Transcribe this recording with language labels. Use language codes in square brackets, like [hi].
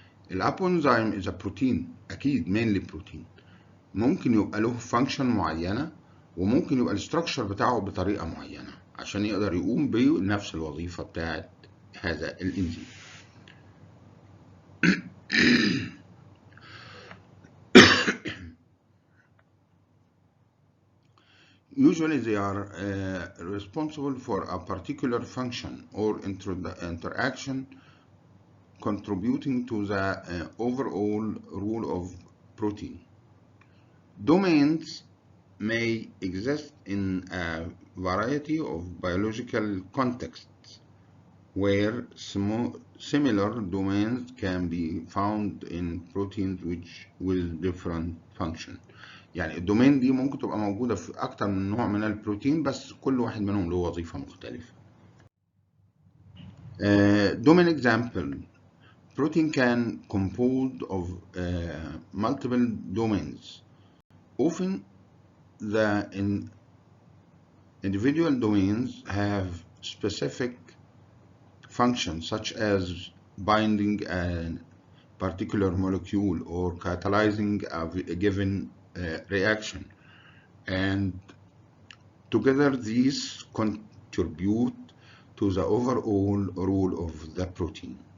[en] الأبو إنزيم is a protein، [ar] أكيد [en] mainly protein. [ar] ممكن يبقى له فانكشن معينة، وممكن يبقى الستراكشر بتاعه بطريقة معينة عشان يقدر يقوم بنفس الوظيفة بتاعت هذا الإنزيم. [en] Usually they are responsible for a particular function or interaction contributing to the overall rule of protein. Domains may exist in a variety of biological contexts where similar domains can be found in proteins with different functions. [ar] يعني الدومين دي ممكن تبقى موجودة في أكتر من نوع من البروتين، بس كل واحد منهم له وظيفة مختلفة. [en] Domain example: protein can composed of multiple domains. Often the individual domains have specific functions such as binding a particular molecule or catalyzing a given reaction, and together these contribute to the overall rule of the protein.